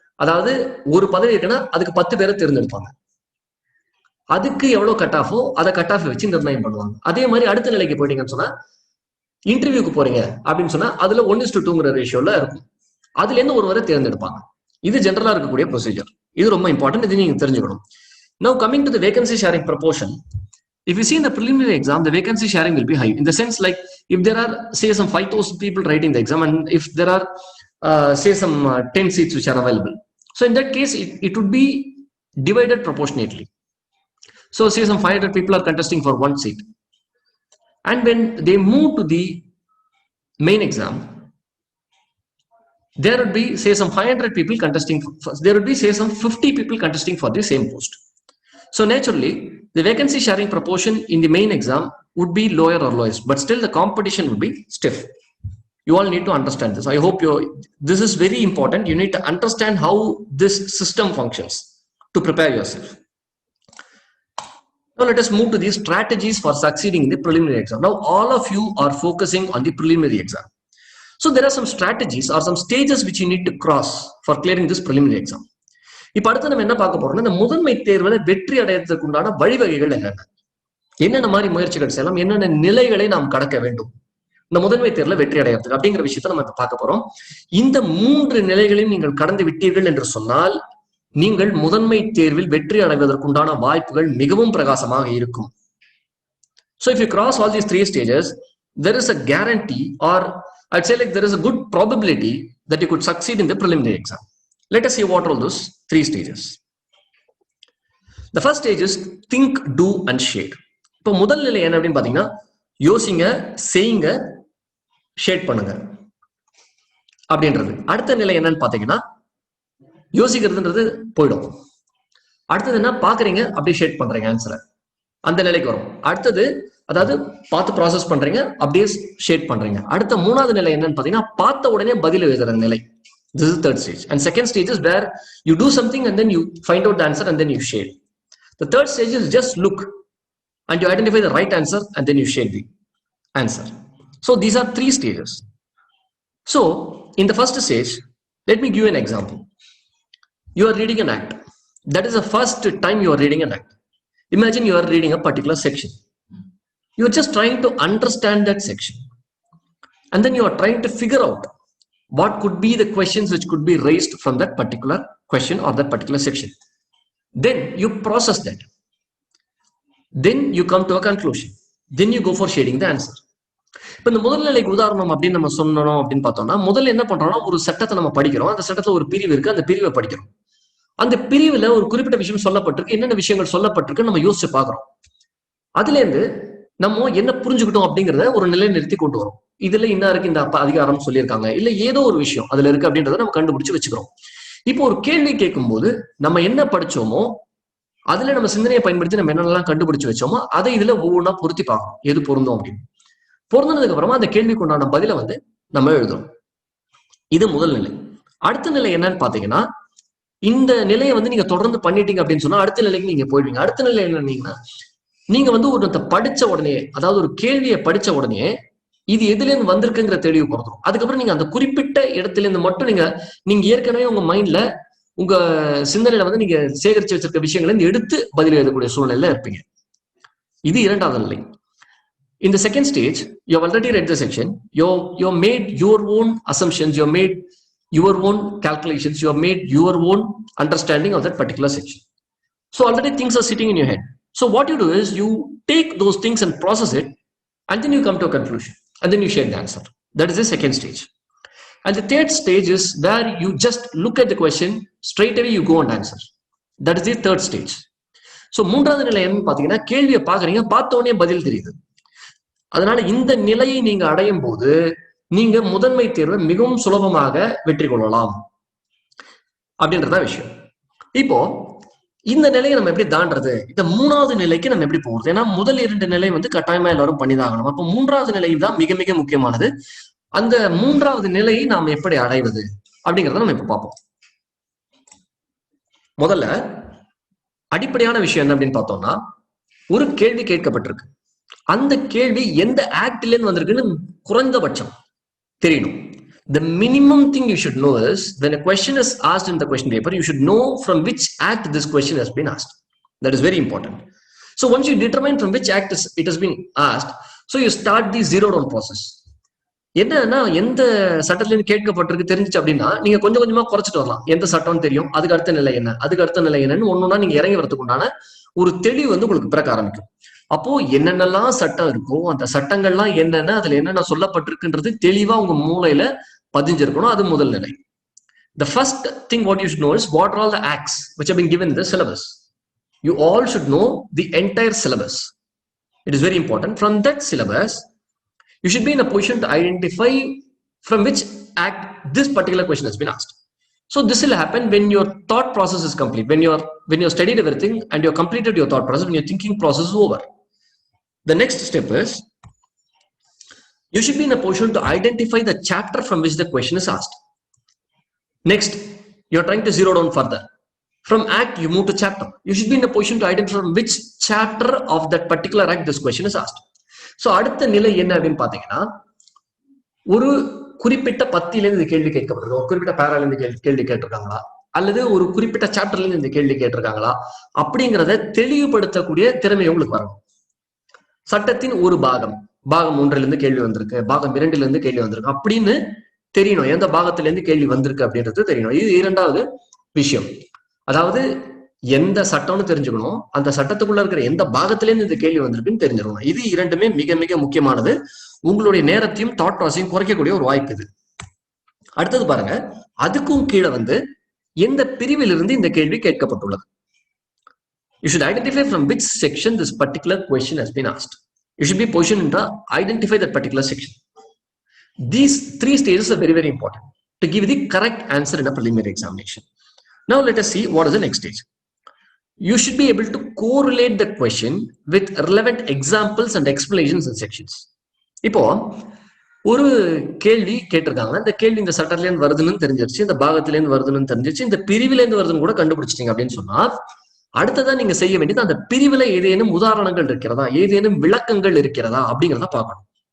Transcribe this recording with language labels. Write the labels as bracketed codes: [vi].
[ta] அதாவது ஒரு பதவி இருக்குன்னா அதுக்கு 10 பேரை தேர்ந்தெடுப்பாங்க. அதுக்கு எவ்வளவு கட் ஆஃபோ அதை கட் ஆஃப் வச்சு நிர்ணயம் பண்ணுவாங்க. அதே மாதிரி அடுத்த நிலைக்கு போயிட்டீங்கன்னு சொன்னா, இன்டர்வியூக்கு போறீங்க அப்படின்னு சொன்னா அதுல 1:2ங்கிற ரேஷியோல இருக்கும். அதுல இருந்து ஒருவரை தேர்ந்தெடுப்பாங்க. இது ஜென்ரலா இருக்கக்கூடிய ப்ரொசீஜர். இது ரொம்ப இம்பார்ட்டன்ட், இது நீங்க தெரிஞ்சுக்கணும். [en] Now coming to the vacancy sharing proportion, if you see in the preliminary exam, the vacancy sharing will be high in the sense like if there are say some 5,000 people writing the exam and if there are say some 10 seats which are available, so in that case it would be divided proportionately. So say some 500 people are contesting for one seat, and when they move to the main exam, there would be say some 500 people contesting, there would be say some 50 people contesting for the same post. So naturally the vacancy sharing proportion in the main exam would be lower or lowest, but still the competition would be stiff. You all need to understand this. I hope this is very important. You need to understand how this system functions to prepare yourself. Now let us move to these strategies for succeeding in the preliminary exam. Now all of you are focusing on the preliminary exam. So there are some strategies or some stages which you need to cross for clearing this preliminary exam. [ta] இப்ப அடுத்து நம்ம என்ன பார்க்க போறோம்னா, இந்த முதன்மை தேர்வுல வெற்றி அடையறதுக்கு உண்டான வழிவகைகள் என்னென்ன மாதிரி முயற்சிகள் செய்யலாம், என்னென்ன நிலைகளை நாம் கடக்க வேண்டும் இந்த முதன்மை தேர்வுல வெற்றி அடையறதுக்கு அப்படிங்கிற விஷயத்த நம்ம பார்க்க போறோம். இந்த 3 நிலைகளையும் நீங்கள் கடந்து விட்டீர்கள் என்று சொன்னால் நீங்கள் முதன்மை தேர்வில் வெற்றி அடைவதற்குண்டான வாய்ப்புகள் மிகவும் பிரகாசமாக இருக்கும். [en] So if you cross all these 3 stages, there is a guarantee, or I'd say like there is a good probability that you could succeed in the preliminary exam. Let us see what are those 3 stages. The first stage is think, do and shade. [ta] இப்போ முதல் நிலை என்ன அப்படின்னு பாத்தீங்கன்னா, யோசிங்க, செய்யுங்க, shade பண்ணுங்க அப்படின்றது. அடுத்த நிலை என்னன்னு பாத்தீங்கன்னா, யோசிக்கிறதுன்றது போயிடும். அடுத்தது என்ன, பாக்குறீங்க அப்படியே ஷேட் பண்றீங்க ஆன்சரை, அந்த நிலைக்கு வரும். அடுத்தது அதாவது பார்த்து ப்ராசஸ் பண்றீங்க, அப்படியே ஷேட் பண்றீங்க. அடுத்த 3வது நிலை என்னன்னு பாத்தீங்கன்னா, பார்த்த உடனே பதில் எழுதுற நிலை. [en] This is third stage. And second stage is where you do something and then you find out the answer and then you shade. The third stage is just look and you identify the right answer and then you shade the answer. So these are 3 stages. So in the first stage, let me give you an example. You are reading an act. That is the first time you are reading an act. Imagine you are reading a particular section. You're just trying to understand that section. And then you are trying to figure out what could be the questions which could be raised from that particular question or that particular section. Then you process that. Then you come to a conclusion. Then you go for shading the answer. [ta] இப்போ இந்த முதல் நிலைக்கு உதாரணம் அப்படின்னு நம்ம சொன்னோம் அப்படின்னு பார்த்தோம்னா, முதல்ல என்ன பண்றோம்னா, ஒரு சட்டத்தை நம்ம படிக்கிறோம். அந்த சட்டத்துல ஒரு பிரிவு இருக்கு, அந்த பிரிவை படிக்கிறோம். அந்த பிரிவுல ஒரு குறிப்பிட்ட விஷயம் சொல்லப்பட்டிருக்கு, என்னென்ன விஷயங்கள் சொல்லப்பட்டிருக்கு நம்ம யோசிச்சு பாக்குறோம். அதுல இருந்து நம்ம என்ன புரிஞ்சுக்கிட்டோம் அப்படிங்கறத ஒரு நிலை நிறுத்தி கொண்டு வரும். இதுல என்ன இருக்கு, இந்த அதிகாரம் சொல்லியிருக்காங்க, இல்ல ஏதோ ஒரு விஷயம் அதுல இருக்கு அப்படின்றத நம்ம கண்டுபிடிச்சு வச்சுக்கிறோம். இப்போ ஒரு கேள்வி கேட்கும் போது நம்ம என்ன படிச்சோமோ அதுல நம்ம சிந்தனையை பயன்படுத்தி நம்ம என்னென்னலாம் கண்டுபிடிச்சு வச்சோமோ அதை இதுல ஒவ்வொன்றா பொருத்தி பார்க்கணும், எது பொருந்தும் அப்படின்னு. பொருந்ததுக்கு அப்புறமா அந்த கேள்விக்கு உண்டான பதிலை வந்து நம்ம எழுதுறோம். இது முதல் நிலை. அடுத்த நிலை என்னன்னு பாத்தீங்கன்னா, இந்த நிலையை வந்து நீங்க தொடர்ந்து பண்ணிட்டீங்க அப்படின்னு சொன்னா அடுத்த நிலைக்கு நீங்க போயிடுவீங்க. அடுத்த நிலை என்னன்னீங்கன்னா, நீங்க வந்து ஒரு படிச்ச உடனே, அதாவது ஒரு கேள்வியை படிச்ச உடனே இது எதுல இருந்து வந்திருக்குங்கிற தெளிவு கொடுத்துரும். அதுக்கப்புறம் நீங்க அந்த குறிப்பிட்ட இடத்துல இருந்து மட்டும் நீங்க ஏற்கனவே உங்க மைண்ட்ல உங்க சிந்தனையில வந்து நீங்க சேகரிச்சு வச்சிருக்க விஷயங்களை எடுத்து பதில் எழுதக்கூடிய சூழ்நிலையில இருப்பீங்க. இது இரண்டாவது நிலை. [en] In the second stage, you have already read the section. You have made your own assumptions. You have made your own calculations. You have made your own understanding of that particular section. So already things are sitting in your head. So what you do is you take those things and process it, and then you come to a conclusion, and then you share the answer. That is the second stage. And the third stage is where you just look at the question, straight away you go and answer. That is the third stage. [ta] So மூன்றாவது நிலை என்னன்னு பாத்தீங்கன்னா, கேள்வியை பாக்குறீங்க, பார்த்த உடனே பதில் தெரியுது. அதனால இந்த நிலையை நீங்க அடையும் போது நீங்க முதன்மை தேர்வை மிகவும் சுலபமாக வெற்றி கொள்ளலாம் அப்படின்றத விஷயம். இப்போ இந்த நிலையை நம்ம எப்படி தாண்டறது, இந்த மூணாவது நிலைக்கு நம்ம எப்படி போகிறது? ஏன்னா முதல் இரண்டு நிலை வந்து கட்டாயமா எல்லாரும் பண்ணிதாகணும். அப்போ மூன்றாவது நிலை தான் மிக மிக முக்கியமானது. அந்த மூன்றாவது நிலையை நாம் எப்படி அடைவது அப்படிங்கிறத நம்ம இப்ப பார்ப்போம். முதல்ல அடிப்படையான விஷயம் என்ன அப்படின்னு பார்த்தோம்னா, ஒரு கேள்வி கேட்கப்பட்டிருக்கு. அந்த கேள்வி எந்த ஆக்ட்ல இருந்து வந்திருக்குன்னு குறைந்தபட்சம் தெரியணும். [en] The minimum thing you should know is when a question is asked in the question paper, you should know from which act this question has been asked. That is very important. So once you determine from which act it has been asked, so you start the zero down process. [ta] என்னன்னா, எந்த சட்டத்துல இருந்து கேட்கப்பட்டிருக்கு தெரிஞ்சிச்சு அப்படின்னா நீங்க கொஞ்சம் கொஞ்சமா குறைச்சிட்டு வரலாம். எந்த சட்டம்னு தெரியும், அதுக்கு அடுத்த நிலை என்ன, அதுக்கு அடுத்த நிலை என்னன்னு ஒன்னொன்னா நீங்க இறங்கி வரதுக்கு உண்டான ஒரு தெளிவு வந்து உங்களுக்கு பிறக்க ஆரம்பிக்கும். அப்போ என்னென்னலாம் சட்டம் இருக்கோ அந்த சட்டங்கள்லாம் என்னென்ன, அதுல என்னென்ன சொல்லப்பட்டிருக்குன்றது தெளிவா உங்க மூளையில பதிஞ்சிருக்கணும். அது முதல் நிலை. [en] The first thing what you should know is what are all the acts which have been given in the syllabus. You all should know the entire syllabus. It is very important. From that syllabus, you should be in a position to identify from which act this particular question has been asked. So this will happen when your thought process is complete, when you're studied everything and you've completed your thought process, when your thinking process is over. The next step is you should be in a position to identify the chapter from which the question is asked. Next, you're trying to zero down further. From act, you move to chapter. You should be in a position to identify from which chapter of that particular act this question is asked. [ta] So அடுத்த நிலை என்ன அப்படின்னு பாத்தீங்கன்னா, ஒரு குறிப்பிட்ட பத்தியில இருந்து கேள்வி கேட்கப்படுறது, ஒரு குறிப்பிட்ட பேரால இருந்து கேள்வி கேட்டிருக்காங்களா, அல்லது ஒரு குறிப்பிட்ட சாப்டர்ல இருந்து இந்த கேள்வி கேட்டிருக்காங்களா அப்படிங்கிறத தெளிவுபடுத்தக்கூடிய திறமை உங்களுக்கு வரணும். சட்டத்தின் ஒரு பாகம் 1 இருந்து கேள்வி வந்திருக்கு, பாகம் 2 இருந்து கேள்வி வந்திருக்கு அப்படின்னு தெரியணும். எந்த பாகத்துல இருந்து கேள்வி வந்திருக்கு அப்படின்றது தெரியணும். இது இரண்டாவது விஷயம். அதாவது எந்த சட்டம்னு தெரிஞ்சுக்கணும், அந்த சட்டத்துக்குள்ள இருக்கிற எந்த பாகத்துல இருந்து இந்த கேள்வி வந்திருக்குன்னு தெரிஞ்சிடணும். இது இரண்டுமே மிக மிக முக்கியமானது. உங்களுடைய நேரத்தையும் தாட் ப்ராசஸையும் குறைக்கக்கூடிய ஒரு வாய்ப்பு இது. அடுத்தது பாருங்க, அதுக்கும் கீழே வந்து எந்த பிரிவில் இருந்து இந்த கேள்வி கேட்கப்பட்டுள்ளது. [en] You should identify from which section this particular question has been asked. You should be positioned to identify that particular section. These 3 stages are very, very important to give the correct answer in a preliminary examination. Now let us see what is the next stage. You should be able to correlate the question with relevant examples and explanations and sections. [ta] இப்போ ஒரு கேள்வி கேட்டிருக்காங்க, இந்த கேள்வி இந்த சட்டத்துல இருந்து வருதுன்னு தெரிஞ்சிருச்சு, இந்த பாகத்துல இருந்து வருதுன்னு தெரிஞ்சிருச்சு, இந்த பிரிவில இருந்து வருதுன்னு கூட கண்டுபிடிச்சிட்டீங்க அப்படின்னு சொன்னா அடுத்ததான் நீங்க செய்ய வேண்டியது அந்த பிரிவுல ஏதேனும் உதாரணங்கள் இருக்கிறதா, ஏதேனும் விளக்கங்கள் இருக்கிறதா அப்படிங்கிறத பார்க்கணும்.